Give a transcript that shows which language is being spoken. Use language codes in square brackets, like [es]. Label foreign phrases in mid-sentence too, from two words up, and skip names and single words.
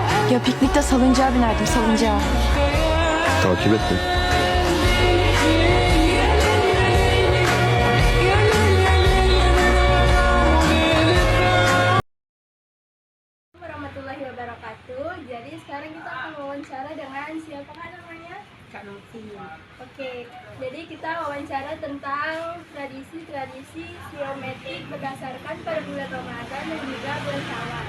[tr] Ya piknikte salıncağa binerdim, salıncağa. Takip et beni. [ar] ورحمة الله وبركاته. [id] Jadi sekarang kita akan wawancara dengan siapa namanya? Kak Novi. Oke, jadi kita wawancara tentang tradisi-tradisi siometrik berdasarkan pada bulan Ramadan dan juga bulan Syawal.